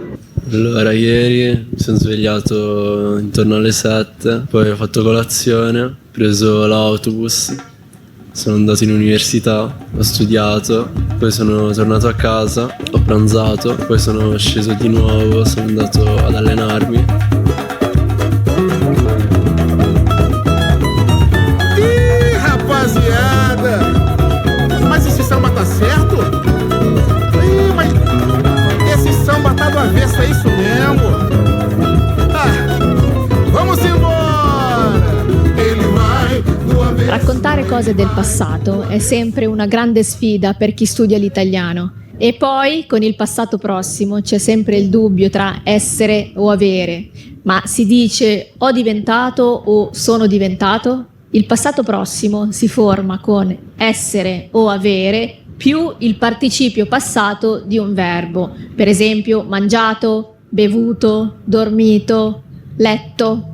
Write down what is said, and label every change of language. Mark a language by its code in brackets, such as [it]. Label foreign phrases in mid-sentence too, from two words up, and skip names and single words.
[it] Allora, ieri mi sono svegliato intorno alle 7, poi ho fatto colazione, ho preso l'autobus, sono andato in università, ho studiato, poi sono tornato a casa, ho pranzato, poi sono sceso di nuovo, sono andato ad allenarmi. [pt] Rapaziada, mas esse samba tá certo? Mas esse samba tá do avesso, é isso mesmo? Vamos embora! Ele vai do avesso. [it] Raccontare cose del passato è sempre una grande sfida per chi studia l'italiano. E poi con il passato prossimo c'è sempre il dubbio tra essere o avere. ma si dice ho diventato o sono diventato? Il passato prossimo si forma con essere o avere più il participio passato di un verbo, per esempio mangiato, bevuto, dormito, letto.